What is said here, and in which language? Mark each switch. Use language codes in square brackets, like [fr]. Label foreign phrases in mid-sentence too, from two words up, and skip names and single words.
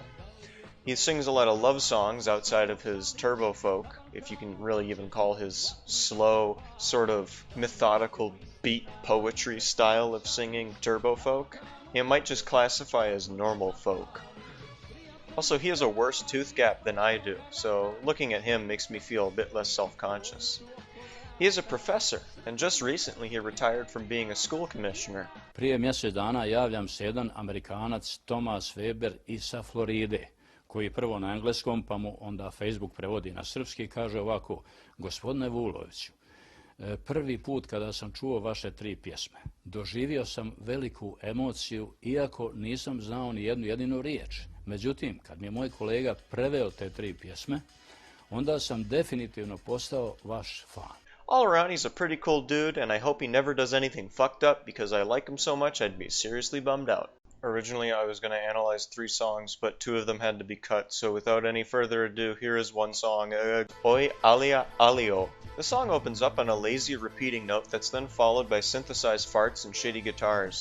[en] He sings a lot of love songs outside of his turbo folk, if you can really even call his slow, sort of methodical beat poetry style of singing turbo folk. It might just classify as normal folk. Also, he has a worse tooth gap than I do, so looking at him makes me feel a bit less self-conscious. He is a professor, and just recently he retired from being a school commissioner. [sr] Prije mjesec dana javljam se jedan Amerikanac Thomas Weber sa Floride, koji prvo na engleskom, pa mu onda Facebook prevodi na srpski, kaže ovako: Gospodine Vuloviću, prvi put kada sam čuo vaše 3 pjesme, doživio sam veliku emociju, iako nisam znao ni jednu jedinu riječ. Međutim, kad mi je moj kolega preveo te 3 pjesme, onda sam definitivno postao vaš fan. [en] All around, he's a pretty cool dude, and I hope he never does anything fucked up, because I like him so much I'd be seriously bummed out. Originally, I was going to analyze 3 songs, but 2 of them had to be cut, so without any further ado, here is one song, Oi Alia Alio. The song opens up on a lazy repeating note that's then followed by synthesized farts and shitty guitars.